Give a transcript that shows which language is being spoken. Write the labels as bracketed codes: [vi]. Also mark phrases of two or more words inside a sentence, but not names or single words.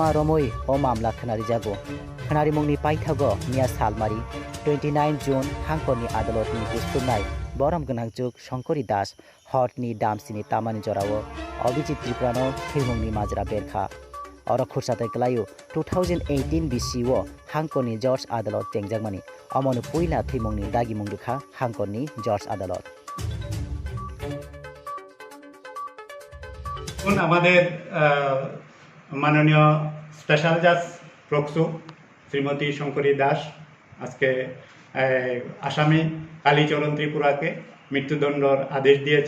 [trp] रमै ओ मामला खनारि जागो खनारि मुंनि पाइथागो मिया सालमारि 29 जुन हांकरनि आदालतनि बुसुमनाय बरम गोनांजुग शंकरी दास हटनि दामसिनि तामानि जरावो अभिजित त्रिपुरानो थुइमुंनि माजरा बेरखा और खुरसाते कलायो 2018 बिसिओ हांकरनि जर्ज आदालत टेंजागमानि अमनु पुइला थुइमुंनि दागि मुंदुखा हांकरनि जर्ज आदाলত [bn] আমাদের মাননীয় স্পেশাল জাজ প্রক্সো শ্রীমতী শঙ্করী দাস আজকে আসামি কালীচরণ ত্রিপুরাকে মৃত্যুদণ্ডর আদেশ দিয়েছে।